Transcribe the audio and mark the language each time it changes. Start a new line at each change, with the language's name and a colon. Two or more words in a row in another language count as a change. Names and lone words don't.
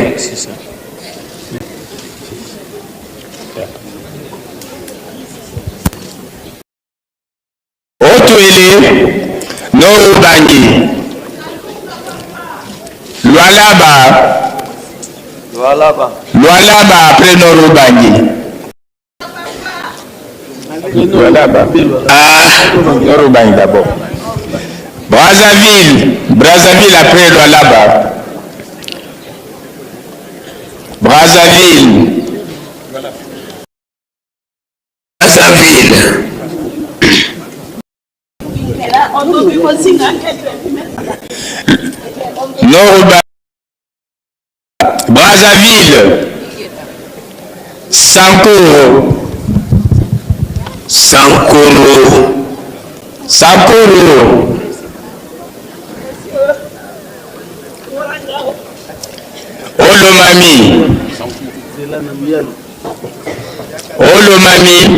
French: Otuele. Norubangi. Lualaba. Lualaba après Norubangi. Lualaba. Ah, Norubangi d'abord. Brazzaville. Brazzaville après Lualaba. Brazzaville. Brazzaville. Norubangi. Brazzaville. Sankoro. Sankoro. Sankoro. Olomami. Olomami.